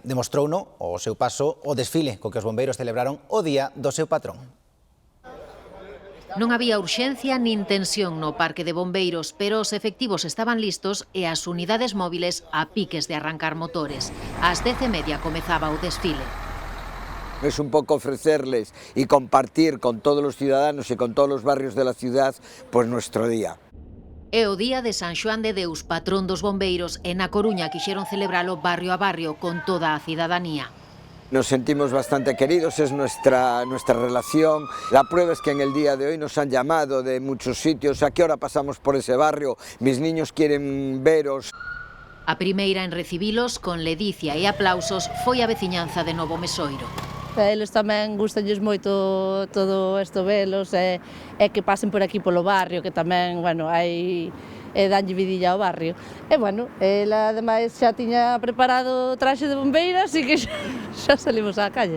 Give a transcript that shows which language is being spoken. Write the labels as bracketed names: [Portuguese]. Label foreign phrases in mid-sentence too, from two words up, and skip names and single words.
[Galician] Demostrouno o seu paso o desfile co que os bombeiros celebraron o día do seu patrón. Non había urxencia nin tensión no parque de bombeiros, pero os efectivos estaban listos e as unidades móviles a piques de arrancar motores. Ás 10:30 comezaba o desfile. [Spanish] Es un poco ofrecerles y compartir con todos los ciudadanos y con todos los barrios de la ciudad pues nuestro día. [Galician] É o día de San Xoán de Deus, patrón dos bombeiros, e na Coruña quixeron celebralo barrio a barrio con toda a cidadanía. [Spanish] Nos sentimos bastante queridos, es nuestra relación. La prueba es que en el día de hoy nos han llamado de muchos sitios. ¿A qué hora pasamos por ese barrio? Mis niños quieren veros. [Galician] A primeira en recibilos, con ledicia e aplausos, foi a veciñanza de Novo Mesoiro. A eles tamén gustalles moito todo isto velos e que pasen por aquí polo barrio, que tamén, bueno, hai danlle vidilla ao barrio. E, bueno, ela ademais xa tiña preparado o traxe de bombeira, así que xa salimos á calle.